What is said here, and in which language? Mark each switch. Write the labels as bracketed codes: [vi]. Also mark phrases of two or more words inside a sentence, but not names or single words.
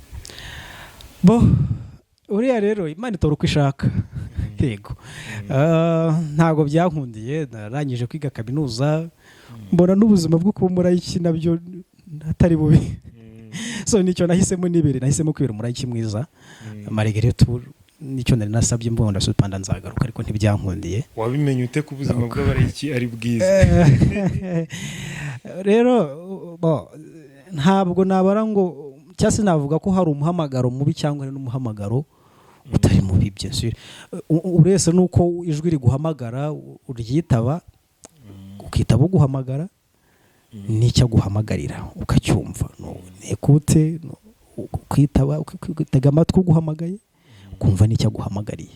[rw] Uriya rero Imana itora uko ishaka. Yego. Ntabwo byankundiye, narangije kwiga kaminuza mbona n'ubuzima bwo kuba umurayiki nabyo atari bubi. So nicyo nahisemo nahisemo kwibera umurayiki mwiza. [fr] Malgré tout [rw] nicyo nari nasabye mbona supanda nzagaruka, ariko ntibyankundiye. Wabimenye ute ku buzima bw'abarayiki ari bwiza? Rero ntabwo nabara ngo cyase navuga ko hari umuhamagaro mubi cyangwa n'umuhamagaro utari mubi. [fr] Bien sûr [rw] urese nuko ijwi riguhamagara uryitaba, ukitaba guhamagara n'icyo guhamagarira ukacyumva, ekute kwitaba ukitega amatwi uguhamagaye kumva n'icyo guhamagariye.